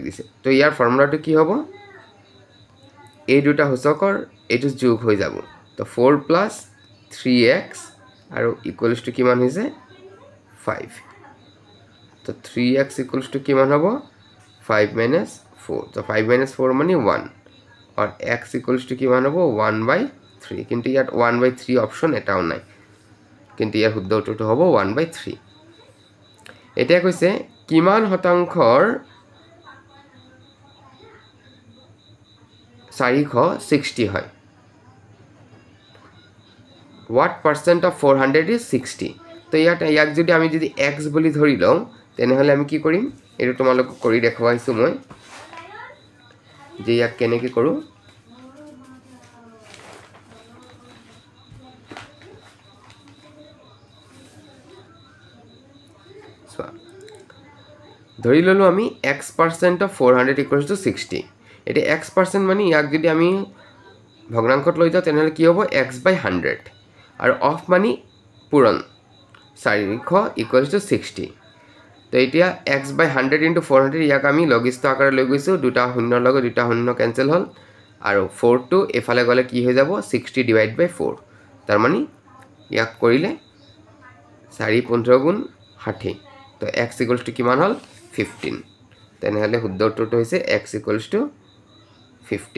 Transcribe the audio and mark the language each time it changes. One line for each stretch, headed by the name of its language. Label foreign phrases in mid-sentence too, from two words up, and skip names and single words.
Assamese: দিছে তো ইয়াৰ ফৰ্মুলাটো কি হ'ব এই দুটা সূচকৰ এইটো যোগ হৈ যাব তো 4 + 3x আৰু
English: equals to
Assamese: কিমান হৈছে 5 তো 3x
English: equals to
Assamese: কিমান হ'ব 5 - 4 তো 5 - 4 মানে 1 আৰু x
English: equals to
Assamese: কিমান হয় 1/3 কিন্তু ইয়াৰ 1/3 অপশ্যন এটাও নাই किंतु यार শুদ্ধ উত্তৰটো হ'ব 1/3 এতিয়া কৈছে কিমান শতাংশৰ 460 হয়
English: what percent of 400 is 60
Assamese: তো ইয়াক যদি আমি যদি x বুলি ধৰি লওঁ তেনেহলে আমি কি কৰিম এটো তোমালোক কৰি দেখাইছো মই যে ইয়াক কেনেকৈ কৰোঁ ধৰি ললো আমি
English: x% of 400 equals to 60
Assamese: এটা x% মানে ইয়াক যদি আমি ভগ্নাংশত লৈ যাওঁ তেনেহলে কি হ'ব x/100 আৰু অফ মানে পূৰণ 400
English: equals to 60
Assamese: তো এতিয়া x/100 into 400 ইয়াক আমি লঘিষ্ঠ আকাৰে লৈ গৈছো দুটা শূন্যৰ লগত দুটা শূন্য কেনসেল হ'ল আৰু 4 টো এফালে গলে কি হৈ যাব 60
English: divide by
Assamese: 4 তাৰ মানে ইয়াক কৰিলে 4 15 গুণ 60 তো x
English: equals to
Assamese: কিমান হ'ল 15 তেনেহলে শুদ্ধ উত্তৰটো হৈছে x
English: equals to
Assamese: 15